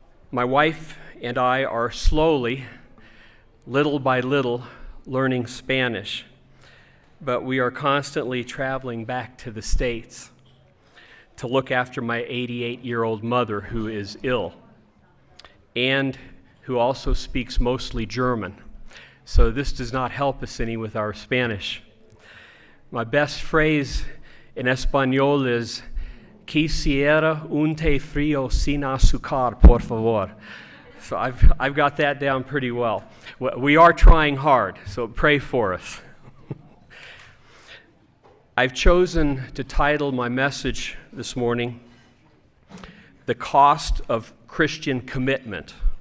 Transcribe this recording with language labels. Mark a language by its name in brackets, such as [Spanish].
[English] My wife and I are slowly, little by little, learning Spanish, but we are constantly traveling back to the States to look after my 88-year-old mother who is ill and who also speaks mostly German. So this does not help us any with our Spanish. My best phrase in Espanol is, [Spanish] quisiera un té frío sin azúcar, por favor. [English] So I've got that down pretty well. We are trying hard, so pray for us. I've chosen to title my message this morning, The Cost of Christian Commitment.